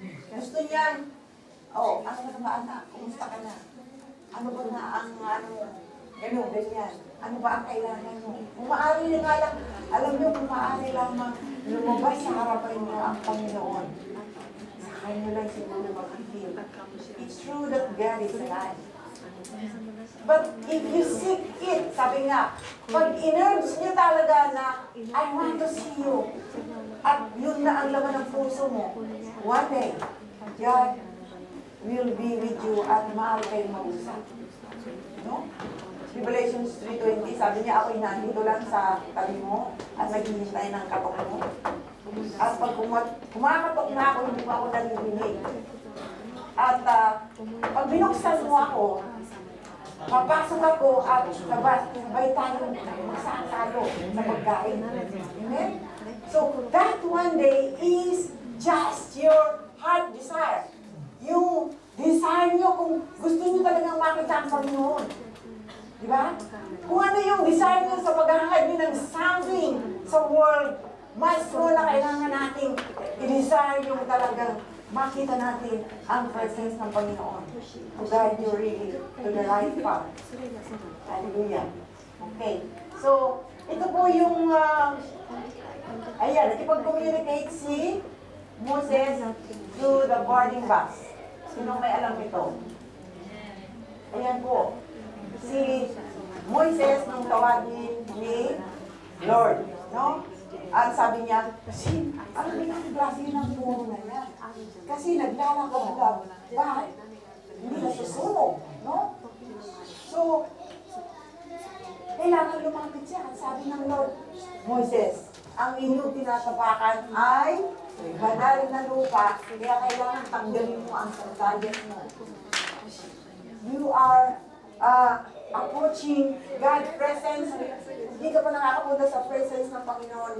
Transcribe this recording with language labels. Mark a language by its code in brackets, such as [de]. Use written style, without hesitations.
[tl] Gusto niya, ano ba anak? Kumusta ka na? Ano ba na ang gano'n, ganyan. Ano ba ang kailangan mo? Kung maaari nga lang, alam niyo kung maaari lamang lumabas sa harapan niyo ang Panginoon. Sa kanya lang siguro mag-feel. [en] It's true that God is alive. But if you seek it, [tl] sabi nga, pag in-urge niyo talaga na, [en] I want to see you, [tl] at yun na ang laman ng puso mo, [en] one day, God will be with you [tl] at maaari kayong mag-usap. No? Revelation 3:20, sabi niya, ako'y nandito lang sa tabi mo at naghihintay ng katok mo. At pag kumakatok na ako, hindi pa ako naririnig. At pag binuksan mo ako, papasok ako at sabay tayo magsasalo sa pagkain. Amen? [en] So, that one day is just your heart desire. [tl] Yung desire nyo kung gusto nyo talagang makita ang Panginoon. Diba? Kung ano yung desire nyo sa paghahangad nyo ng something sa world, mas mo na kailangan nating i-desire yung talagang makita natin ang presence ng Panginoon. [en] To guide you really to the right path. [tl] Hallelujah. Okay. So, ito po yung, nakipag-communicate si Moses [en] to the boarding bus. [tl] Sino may alam ito? Ayan po. Si Moises nung tawagin ni Lord, no? At sabi niya, kasi, alam mo yung klase ng puro na yan. Kasi naglalakad ka, bakit? Hindi na susunog, no? So, kailangan lumapit siya. At sabi ng Lord, Moses, ang inyong tinatapakan ay banal na lupa, kaya kailangan tanggalin mo ang sandalyas mo. [en] You are approaching God's presence. [tl] Hindi ka pa nakakapunta sa presence ng Panginoon.